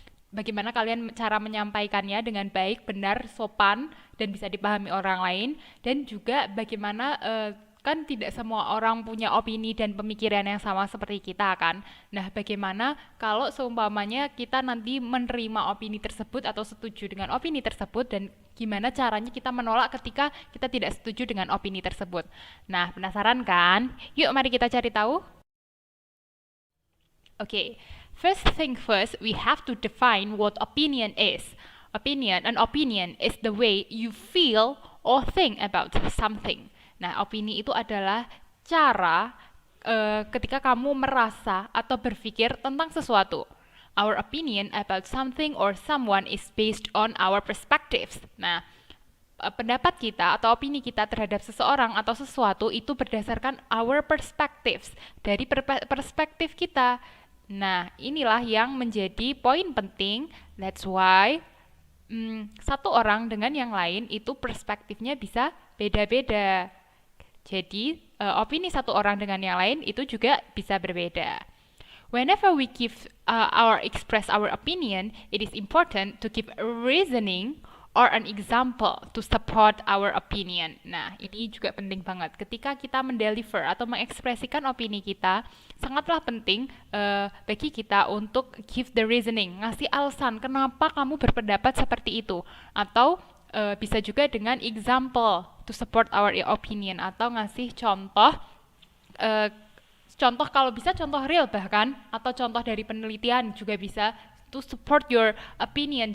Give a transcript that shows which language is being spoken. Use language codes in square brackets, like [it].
[id] Bagaimana kalian cara menyampaikannya dengan baik, benar, sopan dan bisa dipahami orang lain, dan juga bagaimana kan tidak semua orang punya opini dan pemikiran yang sama seperti kita kan. Nah, bagaimana kalau seumpamanya kita nanti menerima opini tersebut atau setuju dengan opini tersebut, dan gimana caranya kita menolak ketika kita tidak setuju dengan opini tersebut. Nah, penasaran kan? Yuk mari kita cari tahu. [en] Okay, first thing first, we have to define what opinion is. An opinion is the way you feel or think about something. [id] Nah, opini itu adalah cara ketika kamu merasa atau berpikir tentang sesuatu. [en] Our opinion about something or someone is based on our perspectives. [id] Nah, pendapat kita atau opini kita terhadap seseorang atau sesuatu itu berdasarkan [en] our perspectives, [id] dari perspektif kita. Nah, inilah yang menjadi poin penting. [en] That's why [id] satu orang dengan yang lain itu perspektifnya bisa beda-beda. Jadi, opini satu orang dengan yang lain itu juga bisa berbeda. [en] Whenever we express our opinion, it is important to give a reasoning or an example to support our opinion. [id] Nah, ini juga penting banget. Ketika kita mendeliver atau mengekspresikan opini kita, sangatlah penting bagi kita untuk [en] give the reasoning, [id] ngasih alasan kenapa kamu berpendapat seperti itu. Atau bisa juga dengan [en] example to support our opinion, [id] atau ngasih contoh kalau bisa contoh real bahkan, atau contoh dari penelitian juga bisa [en] to support your opinion.